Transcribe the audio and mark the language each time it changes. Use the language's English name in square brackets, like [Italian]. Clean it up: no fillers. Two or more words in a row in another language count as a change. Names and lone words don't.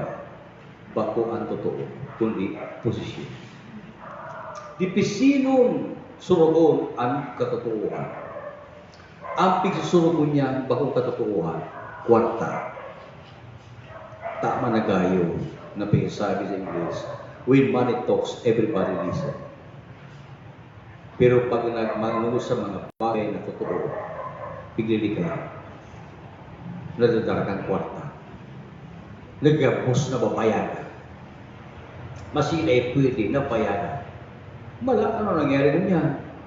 [Bikol] Bako ang totoo. Kundi posisyon. Dipisinong surugon ang katotohanan. Ang pigsusurugo niya bakong katotohanan, kwarta. Tama na gayo na pinsabi sa English, [English] when money talks, everybody listen. [Bikol] Pero pag nagmanunod sa mga bagay na totoo, piglili ka, nadadarakan kwarta. Nagabos na babayaran. Masinay pwede na bayaran. Ano nangyari mo yan?